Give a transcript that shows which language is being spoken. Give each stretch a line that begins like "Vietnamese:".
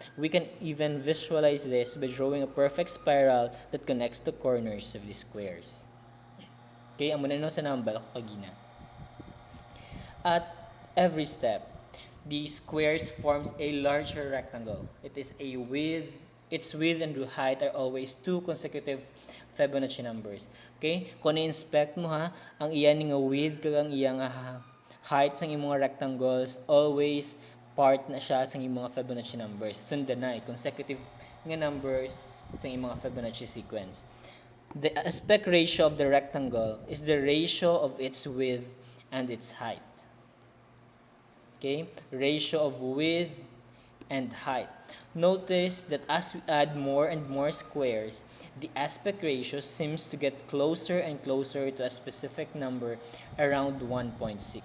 English: We can even visualize this by drawing a perfect spiral that connects the corners of the squares.
Hiligaynon: Okay, amo na no sa nambal ako kagina.
English: At every step, the squares forms a larger rectangle. Its width and height are always two consecutive Fibonacci numbers. Okay?
Hiligaynon: Kung na-inspect mo ha, ang iyan nga width kag ang iyang height sa imong rectangles always part na siya sa imong Fibonacci numbers. Sundan na consecutive nga numbers sa imong Fibonacci sequence.
English: The aspect ratio of the rectangle is the ratio of its width and its height. Okay? Ratio of width and height. Notice that as we add more and more squares, the aspect ratio seems to get closer and closer to a specific number around 1.6.